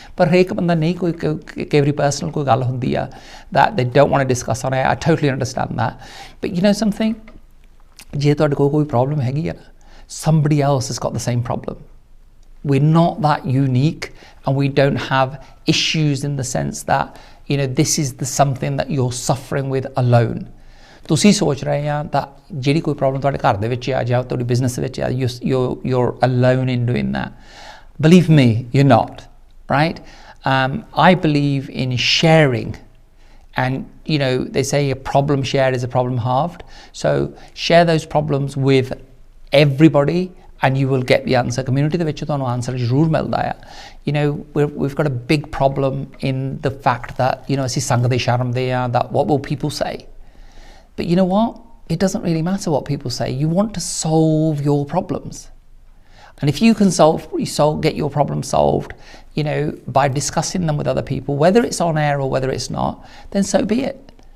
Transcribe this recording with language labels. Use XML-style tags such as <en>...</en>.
<en>But every personal</en> <pa>koi gall hundi hai</pa> <en>that they don't want to discuss on air. I totally understand that. But something,</en> <pa>je ਤੁਹਾਡੇ ਕੋਲ ਕੋਈ problem ਹੈਗੀ ਆ,</pa> <en>somebody else has got the same problem. We're not that unique, and we don't have issues in the sense that this is something that you're suffering with alone.</en> <pa>ਤੁਸੀਂ ਸੋਚ ਰਹੇ ਆ</pa> <en>that</en> <pa>ਜਿਹੜੀ ਕੋਈ problem ਤੁਹਾਡੇ ਘਰ ਦੇ ਵਿੱਚ ਆ ਜਾਂ ਤੁਹਾਡੀ business ਦੇ ਵਿੱਚ ਆ,</pa> <en>you're alone in doing that. Believe me, you're not, right? I believe in sharing, and they say a problem shared is a problem halved. So share those problems with everybody and you will get the answer.</en> <pa>Community ਦੇ ਵਿੱਚ ਤੁਹਾਨੂੰ answer ਜ਼ਰੂਰ ਮਿਲਦਾ ਆ.</pa> <en>We've got a big problem in the fact that</en> <pa>ਅਸੀਂ ਸੰਗਦੇ ਸ਼ਰਮਦੇ ਆ,</pa> <en>that what will people say? But you know what? It doesn't really matter what people say. You want to solve your problems. And if you can get your problem solved, by discussing them with other people, whether it's on air or whether it's not, then so be it.</en>